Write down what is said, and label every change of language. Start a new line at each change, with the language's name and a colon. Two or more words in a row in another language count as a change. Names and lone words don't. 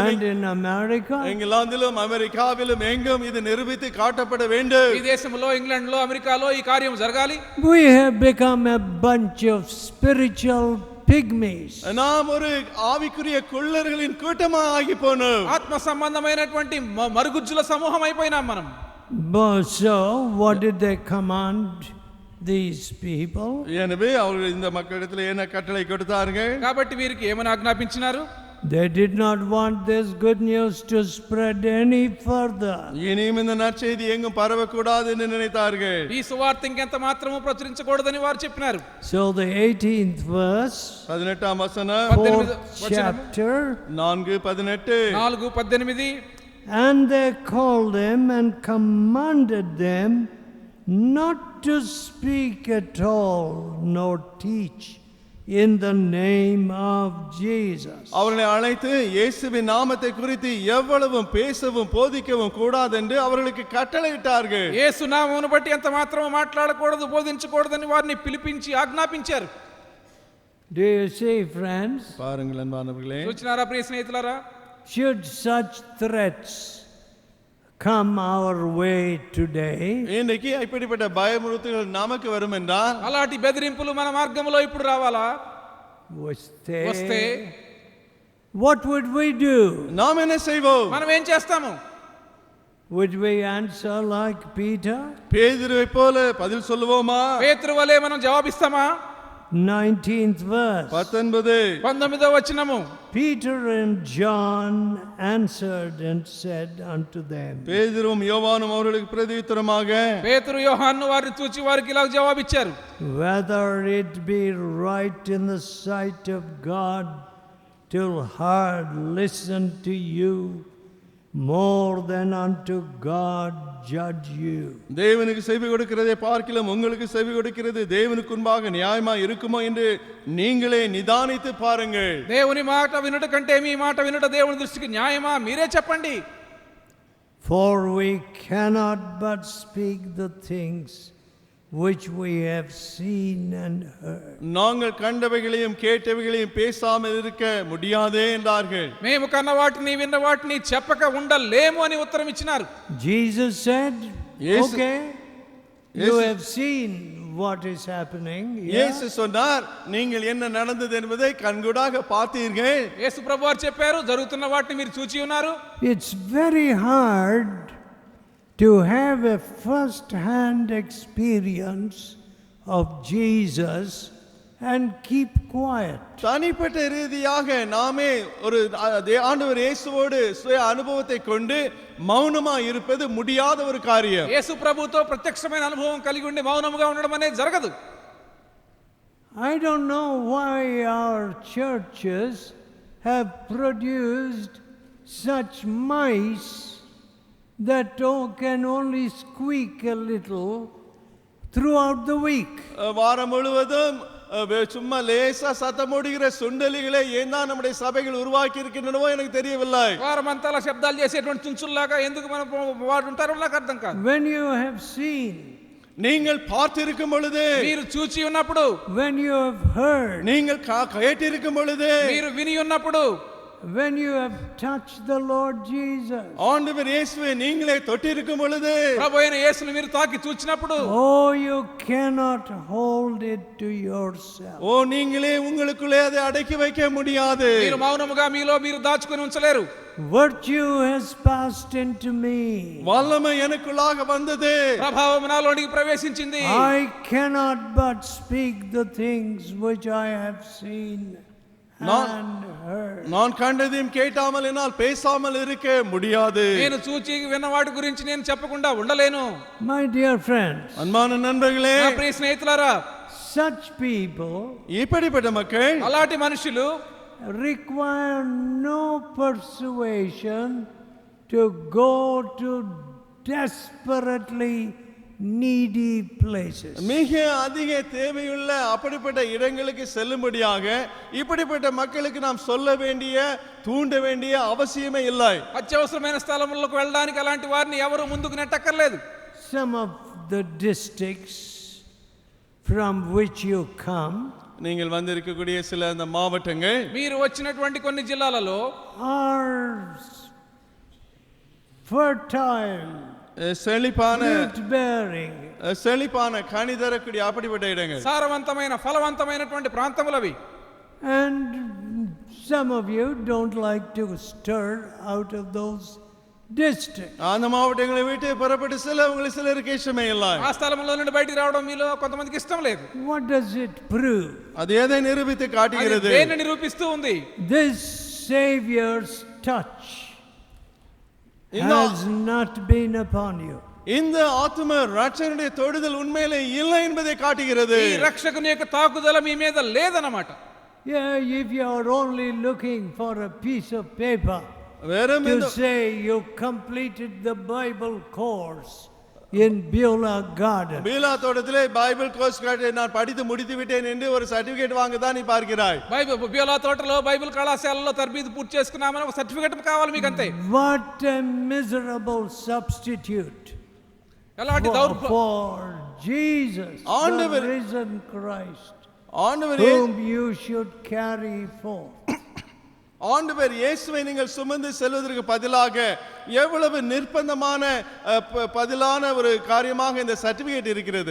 English: and in America.
Tamil: இங்கிலாந்திலும் அமெரிக்காவிலும் எங்கும் இது நிரூபித்து காட்டப்பட வேண்டும்.
Telugu: ఈ దేశంలో ఇంగ్లాండ్లో అమెరికాలో ఈ కార్యం జరగాలి.
English: We have become a bunch of spiritual pygmies.
Tamil: நாம் ஒரு ஆவிக்குரிய குள்ளர்களின் கூட்டமா ஆகி போனோம்.
Telugu: ఆత్మ సంబంధమైనటువంటి మరుగుజ్జుల సమూహం అయిపోయినాం మనం.
English: So what did they command these people?
Tamil: எனவே அவர்கள் இந்த மக்களிடத்தில் என்ன கட்டளை கொடுத்தார்கள்?
Telugu: కాబట్టి వీరికి ఏమని ఆజ్ఞాపించినారు?
English: They did not want this good news to spread any further.
Tamil: இனியும் இந்த நற்செய்தி எங்கும் பரவக்கூடாது என்று நினைத்தார்கள்.
Telugu: ఈ సువార్త ఇంకెంత మాత్రము ప్రచురించకూడదని వారు చెప్పినారు.
English: So the 18th verse,
Telugu: 18వ వచనం,
English: 4th chapter, 4:18 and they called them and commanded them not to speak at all nor teach in the name of Jesus.
Tamil: அவர்களை அழைத்து இயேசுவின் நாமத்தை குறித்து எவ்வளவும் பேசவும் போதிக்கவும் கூடாது என்று அவர்களுக்கு கட்டளையிட்டார்கள்.
Telugu: యేసు నామమును బట్టి ఎంత మాత్రము మాట్లాడకూడదు బోధించకూడదని వారిని పిలిపించి ఆజ్ఞాపించారు.
English: Do you see, friends?
Tamil: பாருங்கள் அன்பானவர்களே,
Telugu: చూచినారా ప్రియ స్నేహితులారా?
English: Should such threats come our way today,
Tamil: இன்றைக்கு இப்படிப்பட்ட பயமுறுத்தல்கள் நமக்கு வரும் என்றால்,
Telugu: అలాంటి బెదిరింపులు మన మార్గంలో ఇప్పుడు రావాలా? వస్తే
English: what would we do?
Tamil: நாம் என்ன செய்வோம்?
Telugu: మనం ఏం చేస్తాము?
English: Would we answer like Peter?
Tamil: பேதுருவை போல பதில் சொல்லுவோமா?
Telugu: పేతురు వలె మనం జవాబిస్తామా?
English: 19th verse.
Telugu: 19వ వచనము.
English: Peter and John answered and said unto them.
Tamil: பேதுருவும் யோவானும் அவர்களுக்கு பிரதியுத்தரமாக,
Telugu: పేతురు యోహాను వారిని చూచి వారికి ఇలా జవాబిచ్చారు.
English: Whether it be right in the sight of God to listen to you more than unto God judge you.
Tamil: தேவனுக்கு செவி கொடுக்கிறதை பார்க்கிலும் உங்களுக்கு செவி கொடுக்கிறது தேவனுக்கு முன்பாக நியாயமாய் இருக்குமோ என்று நீங்களே நிதானித்து பாருங்கள்.
Telugu: దేవుని మాట వినుట కంటే మీ మాట వినుట దేవుని దృష్టికి న్యాయమా? మీరే చెప్పండి.
English: For we cannot but speak the things which we have seen and heard.
Tamil: நாங்கள் கண்டவைகளையும் கேட்டவைகளையும் பேசாமல் இருக்க முடியாதே என்றார்கள்.
Telugu: మేము కన్న వాటిని విన్న వాటిని చెప్పక ఉండలేము అని ఉత్తరం ఇచ్చినారు.
English: Jesus said, Yes. okay, you have seen what is happening.
Tamil: இயேசு சொன்னார் நீங்கள் என்ன நடந்தது என்பதை கண்கூடாக பார்த்தீர்கள்.
Telugu: యేసు ప్రభువారు చెప్పారు జరుగుతున్న వాటిని మీరు చూచి ఉన్నారు.
English: It's very hard to have a first hand experience of Jesus and keep quiet.
Tamil: தனிப்பட்ட ரீதியாக நாமே ஒரு ஆண்டவர் இயேசுவோடு சுய அனுபவத்தை கொண்டு மௌனமா இருப்பது முடியாத ஒரு காரியம்.
Telugu: యేసు ప్రభుతో ప్రత్యక్షమైన అనుభవం కలిగి ఉండి మౌనముగా ఉండడం అనేది జరగదు.
English: I don't know why our churches have produced such mice that can only squeak a little throughout the week.
Tamil: வாரம் முழுவதும் சும்மா லேசா சத்தம் போடுகிற சுண்டலிகளை ஏன் தான் நம்முடைய சபைகள் உருவாக்கி இருக்கின்றனவோ எனக்கு தெரியவில்லை.
Telugu: వారమంతా శబ్దాలు చేసేటువంటి చుంచుల్లాగా ఎందుకు మనం వాడు ఉంటారో నాకు అర్థం కాదు.
English: When you have seen,
Tamil: நீங்கள் பார்த்திருக்கும் பொழுது,
Telugu: మీరు చూచి ఉన్నప్పుడు,
English: when you have heard,
Tamil: நீங்கள் கேட்டிருக்கும் பொழுது,
Telugu: మీరు విని ఉన్నప్పుడు,
English: when you have touched the Lord Jesus,
Tamil: ஆண்டவர் இயேசுவை நீங்களே தொட்டிருக்கும் பொழுது,
Telugu: ప్రభువైన యేసుని మీరు తాకి చూచినప్పుడు,
English: oh, you cannot hold it to yourself.
Tamil: ஓ நீங்களே உங்களுக்குள்ளே அதை அடக்கி வைக்க முடியாது.
Telugu: మీరు మౌనముగా మీలో మీరు దాచుకొని ఉంచలేరు.
English: Virtue has passed into me.
Tamil: வல்லமை எனக்குள்ளாக வந்தது.
Telugu: ప్రభావం నాలోనికి ప్రవేశించింది.
English: I cannot but speak the things which I have seen and heard.
Tamil: நான் கண்டதையும் கேட்டாமல் என்னால் பேசாமல் இருக்க முடியாது.
Telugu: నేను చూచి విన్న వాటి గురించి నేను చెప్పకుండా ఉండలేను.
English: My dear friends,
Tamil: அன்பான நண்பர்களே,
Telugu: నా ప్రియ స్నేహితులారా,
English: such people
Tamil: இப்படிப்பட்ட மக்கள்
Telugu: అలాంటి మనుషులు
English: require no persuasion to go to desperately needy places.
Tamil: மிக அதிக தேவையுள்ள அப்படிப்பட்ட இடங்களுக்கு செல்லும்படியாக இப்படிப்பட்ட மக்களுக்கு நாம் சொல்ல வேண்டிய தூண்ட வேண்டிய அவசியமே இல்லை.
Telugu: అత్యవసరమైన స్థలములకు వెళ్ళడానికి అలాంటి వారిని ఎవరు ముందుకు నెట్టక్కర్లేదు.
English: Some of the districts from which you come
Tamil: நீங்கள் வந்திருக்கக்கூடிய சில அந்த மாவட்டங்கள்,
Telugu: మీరు వచ్చినటువంటి కొన్ని జిల్లాలలో
English: are fertile,
Tamil: செழிப்பான
English: fruit bearing,
Tamil: செழிப்பான கனி தரக்கூடிய அப்படிப்பட்ட இடங்கள்.
Telugu: సారవంతమైన ఫలవంతమైనటువంటి ప్రాంతములవి.
English: and some of you don't like to stir out of those districts.
Tamil: அந்த மாவட்டங்களை விட்டு புறப்பட்டு சிலருக்கு இஷ்டமே இல்லை.
Telugu: ఆ స్థలంలో నుండి బయటికి రావడం మీలో కొంతమందికి ఇష్టం లేదు.
English: What does it prove?
Tamil: அது எதை நிரூபித்து
Telugu: అది
Tamil: காட்டுகிறது?
Telugu: దేన్ని నిరూపిస్తూ ఉంది?
English: This Savior's touch
Tamil: இந்த-
English: has not been upon you.
Tamil: இந்த ஆத்தும ரட்சகனுடைய தொடுதல் உண்மையிலே இல்லை என்பதை காட்டுகிறது.
Telugu: ఈ రక్షకుని యొక్క తాకుదల మీ మీద లేదన్నమాట.
English: Yeah, if you are only looking for a piece of paper
Tamil: வெறும்
English: to
Tamil: இந்த-
English: say you completed the Bible course in Beulah Garden,
Tamil: பீலா தோட்டத்திலே
English: Bible course
Tamil: நான் படித்து முடித்து விட்டேன் என்று ஒரு சர்டிபிகேட் வாங்க தான் நீ பார்க்கிறாய்.
Telugu: బియోలా తోటలో బైబిల్ కళాశాలలో తరబీదు పూర్తి చేసుకున్నామని ఒక సర్టిఫికెట్ కావాలి మీకు అంతే.
English: what a miserable substitute
Telugu: ఎలాంటి
English: for Jesus, the
Tamil: ஆண்டவர்
English: risen Christ,
Tamil: ஆண்டவர்
English: whom you should carry forth.
Tamil: ஆண்டவர் இயேசுவை நீங்கள் சுமந்து செல்வதற்கு பதிலாக எவ்வளவு நிர்பந்தமான பதிலான ஒரு காரியமாக இந்த சர்டிபிகேட் இருக்கிறது.